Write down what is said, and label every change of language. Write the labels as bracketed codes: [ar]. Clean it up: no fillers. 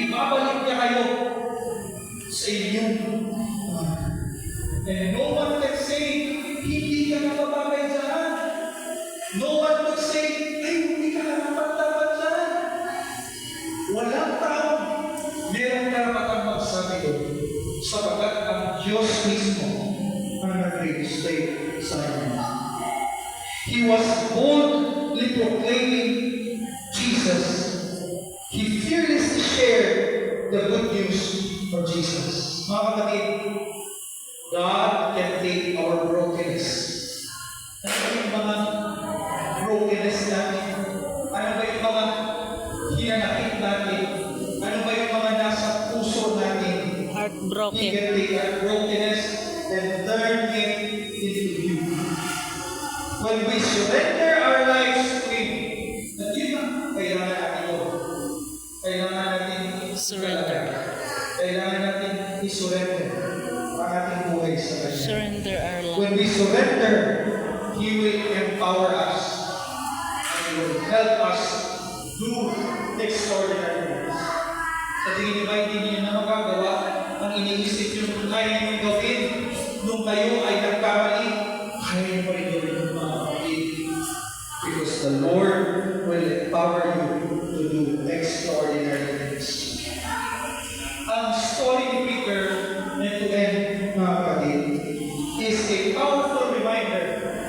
[tl] Ibabalik niya kayo sa inyong [en] and no one can say, [tl] hindi ka nakabagay dyan. [en] No one could say, [tl] ay, hindi ka nakapagtapat dyan. Walang tao merong karapatang magsabi doon sapagkat ang Diyos mismo ang nag-reinstate sa inyo. [en] He was boldly proclaiming Jesus. He fearlessly shared the good news of Jesus. Mga kapatid, God can take our brokenness. [tl] Ano ba yung mga brokenness natin? Ano ba yung mga hinanakit natin? Ano ba yung mga nasa puso natin? [en] He Heartbroken. can take our brokenness and turn it into beauty. When we surrender our lives to Him, [tl] at yun na, kailangan natin ito. Kailangan natin [en] Surrender. [tl] Kailangan natin i-surrender ang ating buhay sa Kanya. [en] Surrender our When life. we surrender, He will empower us and He will help us do extraordinary things. [tl] Sa tingin niyo ba hindi niyo na magagawa ang iniisip niyo kaya niyo gawin nung kayo ay nagkamali? Kaya niyo pa rin gawin ng mga kapatid. [en] Because the Lord will empower you to do extraordinary things. Ang story ni Peter, and to end, [tl] mga kapatid, [en] is a powerful reminder